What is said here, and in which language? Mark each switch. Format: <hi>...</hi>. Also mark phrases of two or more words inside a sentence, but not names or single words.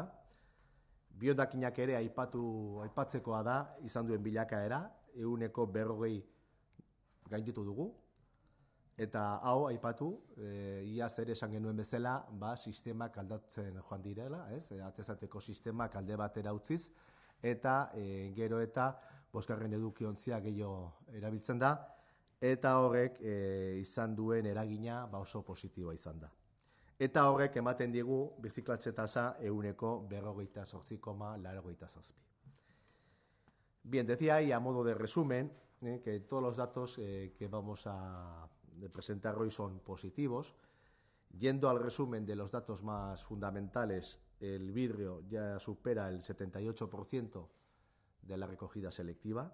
<eu>Biondakinak ere aipatzekoa da, izan duen bilakaera, eguneko 40 gainditu dugu, eta hau aipatu, iaz ere esan genuen bezala, sistemak aldatzen joan direla, atezateko sistemak alde batera utziz, eta gero eta bosgarren edukiontziak gehiago erabiltzen da, eta horrek izan duen eragina oso positiboa izan da. Eta horrek ematen digu birziklatze tasa eguneko 48,87.</eu> <es>Bien, decía ahí a modo de resumen que todos los datos que vamos a presentar hoy son positivos. Yendo al resumen de los datos más fundamentales, el vidrio ya supera el 78% de la recogida selectiva.</es>